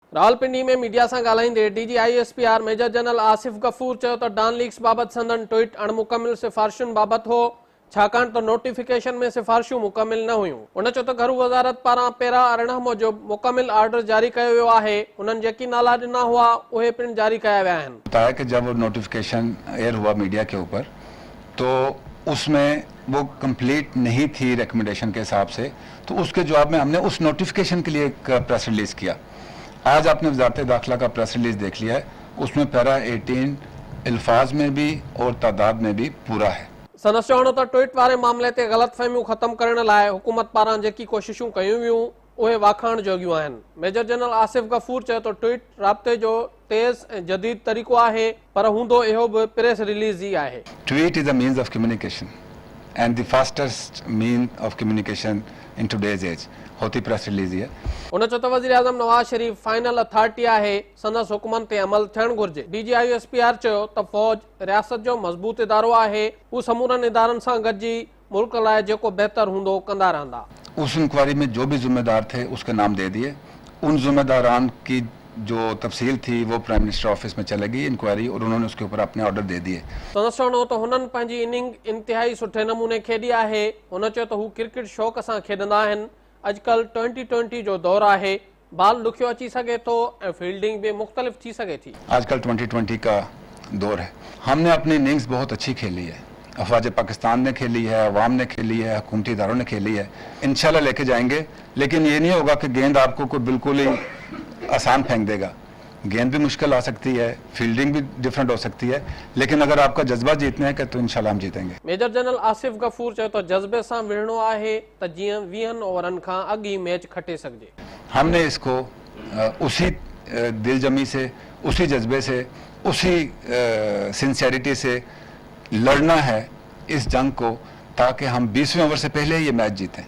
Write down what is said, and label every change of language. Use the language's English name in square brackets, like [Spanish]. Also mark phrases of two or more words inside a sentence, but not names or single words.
[Sindhi] रावलपिंडी में मीडिया से ॻाल्हाईंदे DGISPR मेजर जनरल आसिफ गफूर चयो त डॉन लीग्स बाबत संदन ट्वीट अणमुकमिल सिफारिशुनि बाबत हो, छाकाणि त नोटिफिकेशन में सिफारिशूं मुकमिल न हुयूं। उन चयो त घरू वज़ारत पारां पेरा 18 मूजिब मुकमिल आर्डर जारी कयो वियो आहे। उन्हनि जेकी नाला ॾिना हुआ उहे पिण जारी कया विया आहिनि। [Urdu] بتایا کہ جب وہ نوٹیفیکیشن ایئر ہوا میڈیا کے اوپر تو اس میں وہ کمپلیٹ نہیں تھی ریکمنڈیشن کے حساب سے، تو اس کے جواب میں ہم نے اس نوٹیفیکیشن کے لیے ایک [English] press release [Urdu] کیا. آج آپ نے وزارت داخلہ کا [English] press release [Urdu] دیکھ لیا ہے، اس میں پیرا 18 الفاظ میں بھی اور تعداد میں بھی پورا ہے. [Sindhi] संदसि चवणो त ट्वीट वारे मामले ते ग़लतफ़हमियूं ख़त्म करण लाइ हुकूमत पारां जेकी कोशिशूं कयूं वियूं उहे वाखाण जोगियूं आहिनि। मेजर जनरल आसिफ गफूर चयो त ट्वीट राब्ते जो तेज़ ऐं जदीद तरीक़ो आहे, पर हूंदो इहो बि [English] press release [Sindhi] ई आहे। [English] Tweet is a means of communication and the fastest mean of communication in today's age [Urdu] ہوتی پریس ریلیز ہے. [Sindhi] उन चयो त वज़ीर आज़म नवाज शरीफ [English] final authority [Sindhi] आहे, संदसि हुकुमनि ते अमल थियणु घुर्जे। DGISPR चयो त फ़ौज रियासत जो मज़बूत इदारो आहे, हू समूरनि इदारनि सां गॾिजी मुल्क लाइ जेको बहितर हूंदो कंदा रहंदा। [Urdu] اس انکوائری میں جو بھی ذمہ دار تھے اس کے نام دے دیے۔ ان ذمہ داران کی جو تفصیل تھی وہ [English] Prime Minister Office [Urdu] میں چلے گی انکوائری، اور انہوں نے اس کے اوپر اپنے آرڈر دے دیے. [Sindhi] संदसि चवणो त हुननि पंहिंजी इनिंग इंतिहाई सुठे नमूने खेॾी आहे। हुन चयो त हू क्रिकेट शौक़ सां खेॾंदा आहिनि। अॼुकल्ह 2020 जो दौरु आहे, बाल ॾुखियो अची सघे थो ऐं फील्डिंग भी मुख़्तलिफ़ थी सघे थी। [Urdu] آجکل 2020 کا دور ہے. ہم نے اپنی اننگز بہت اچھی کھیلی ہے، افواج پاکستان نے کھیلی ہے، عوام نے کھیلی ہے، حکومتی اداروں نے کھیلی ہے. ان شاء اللہ لے کے جائیں گے، لیکن یہ نہیں ہوگا کہ گیند آپ کو کوئی بالکل ہی آسان پھینک دے گا. گیند بھی مشکل آ سکتی ہے، فیلڈنگ بھی ڈیفرنٹ ہو سکتی ہے، لیکن اگر آپ کا جذبہ جیتنے ہے تو ان شاء اللہ ہم جیتیں گے. [Sindhi] मेजर जनरल आसिफ गफूर चयो त जज्बे सां विढ़णो आहे त जीअं 20 ओवरनि खां अॻु ई मैच खटे सघिजे। [Urdu] ہم نے اس کو اسی دلجمعی سے، اسی جذبے سے، اسی سنسیرٹی سے لڑنا ہے اس جنگ کو، تاکہ ہم 20ویں اوور سے پہلے یہ میچ جیتیں.